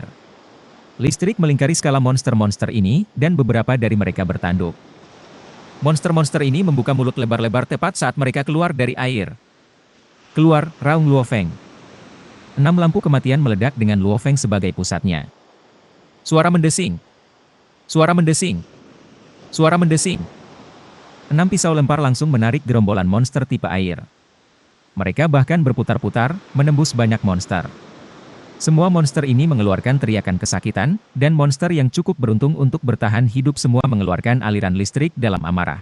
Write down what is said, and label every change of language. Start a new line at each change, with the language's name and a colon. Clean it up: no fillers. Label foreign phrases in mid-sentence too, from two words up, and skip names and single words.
Indonesian: Listrik melingkari skala monster-monster ini, dan beberapa dari mereka bertanduk. Monster-monster ini membuka mulut lebar-lebar tepat saat mereka keluar dari air. Keluar, raung Luo Feng. 6 lampu kematian meledak dengan Luo Feng sebagai pusatnya. Suara mendesing. Suara mendesing. Suara mendesing. 6 pisau lempar langsung menarik gerombolan monster tipe air. Mereka bahkan berputar-putar, menembus banyak monster. Semua monster ini mengeluarkan teriakan kesakitan, dan monster yang cukup beruntung untuk bertahan hidup semua mengeluarkan aliran listrik dalam amarah.